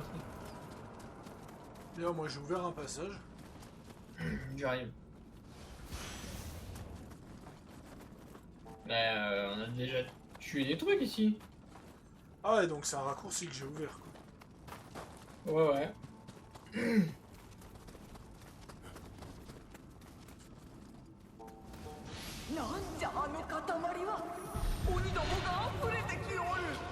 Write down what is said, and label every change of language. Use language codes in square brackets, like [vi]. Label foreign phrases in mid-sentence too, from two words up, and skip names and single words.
[fr] D'ailleurs moi j'ai ouvert un passage. J'arrive. Mais on a déjà tué des trucs ici. Ah ouais donc c'est un raccourci que j'ai ouvert quoi. Ouais ouais. [ja] なんじゃあの塊は鬼どもが溢れてきおる。